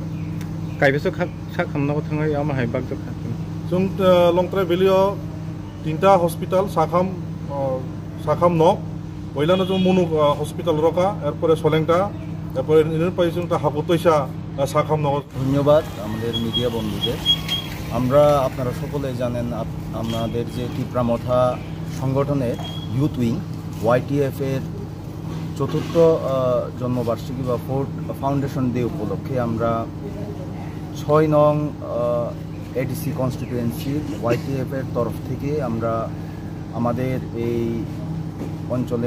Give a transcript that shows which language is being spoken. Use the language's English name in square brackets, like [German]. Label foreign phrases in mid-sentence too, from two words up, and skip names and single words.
[Kok Borok] कायबेसो सा खामनाव थाङै आमा हाय बाग जखा जों लंट्राय भेलियो 3टा हॉस्पिटल साखाम न वैलानो जों मनु हॉस्पिटल रका एरपरे सलेंटा एरपरे इनुनि पाय जों ता हाकुतैसा साखाम न [Bangla] ধন্যবাদ আমাদের মিডিয়া বন্ধুদের আমরা আপনারা সকলে জানেন আমাদের যে ত্রিপুরা মথা সংগঠনের [English] youth wing [Bangla] YTF এর চতুর্থ জন্মবার্ষিকী বা [English] fourth foundation day [Bangla] উপলক্ষে আমরা 6 নং [English] ADC constituency [Bangla] YTF এর তরফ থেকে আমরা আমাদের এই অঞ্চলের